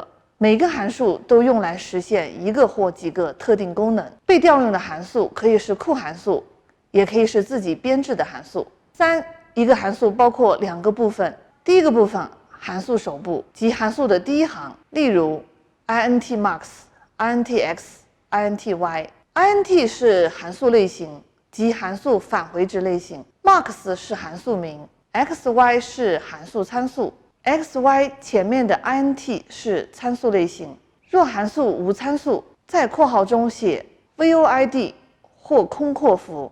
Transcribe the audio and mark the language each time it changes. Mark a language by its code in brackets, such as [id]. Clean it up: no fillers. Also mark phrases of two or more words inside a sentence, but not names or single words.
[zh] 每个函数都用来实现一个或几个特定功能。被调用的函数可以是库函数，也可以是自己编制的函数。3. 一个函数包括2个部分。第一个部分，函数首部，即函数的第一行，例如 [en] int_max、int_x、int_y。 [zh] int 是函数类型，即函数返回值类型。max 是函数名 ，xy 是函数参数。xy 前面的 int 是参数类型。若函数无参数，在括号中写 void 或空括符。